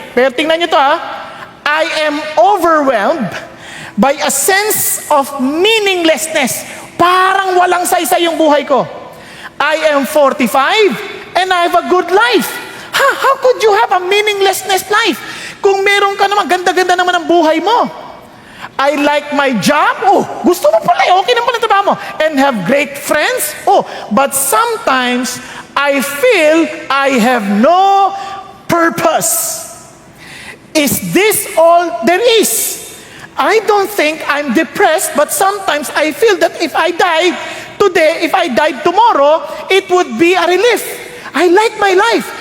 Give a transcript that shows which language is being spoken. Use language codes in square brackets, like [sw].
[tl] Pero tingnan nyo to [en] I am overwhelmed by a sense of meaninglessness. [tl] Parang walang saysay yung buhay ko. [en] I am 45 and I have a good life. How could you have a meaninglessness life? [tl] Kung meron ka naman, ganda-ganda naman ang buhay mo. [en] I like my job. [tl] Gusto mo pala. Okay naman ang trabaho mo. [en] And have great friends. But sometimes, I feel I have no purpose. Is this all there is? I don't think I'm depressed, but sometimes I feel that if I died today, if I died tomorrow, it would be a relief. I like my life.